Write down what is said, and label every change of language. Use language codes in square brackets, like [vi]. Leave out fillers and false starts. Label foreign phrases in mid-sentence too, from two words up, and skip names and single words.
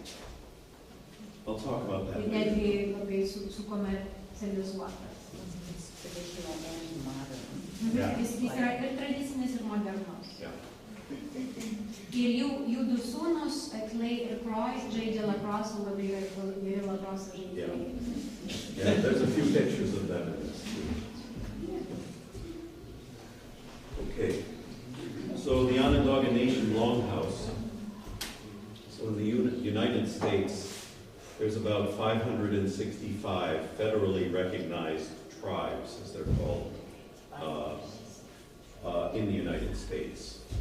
[lt] Ir netgi labai sukomercializuotas. Jis yra ir tradicinis, ir modernus. Ir jų du sūnus, Clay ir Croy, žaidžia lakrosą, labai geri lakrosą žaidėjai. [en] Yeah, there's a few pictures of them in this too. Okay, so the Onondaga Nation Longhouse. So in the United States, there's about 565 federally recognized tribes, as they're called, in the United States.